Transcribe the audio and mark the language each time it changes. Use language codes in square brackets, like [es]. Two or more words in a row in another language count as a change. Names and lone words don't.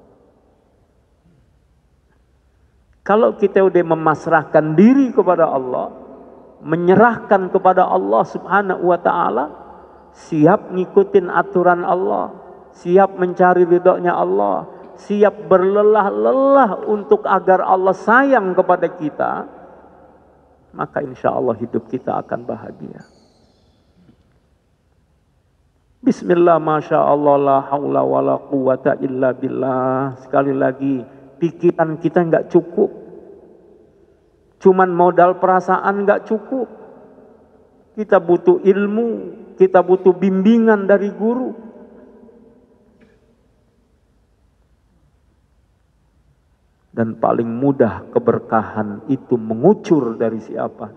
[id] Kalau kita udah memasrahkan diri kepada Allah, menyerahkan kepada Allah [ar] سبحانه وتعالى, [id] siap ngikutin aturan Allah, siap mencari ridhonya Allah, siap berlelah-lelah untuk agar Allah sayang kepada kita, maka [ar] إن شاء الله [id] hidup kita akan bahagia. [ar] بسم الله، ما شاء الله, لا حول ولا قوة إلا بالله. [id] Sekali lagi, pikiran kita nggak cukup. Cuman modal perasaan nggak cukup. Kita butuh ilmu, kita butuh bimbingan dari guru. Dan paling mudah keberkahan itu mengucur dari siapa?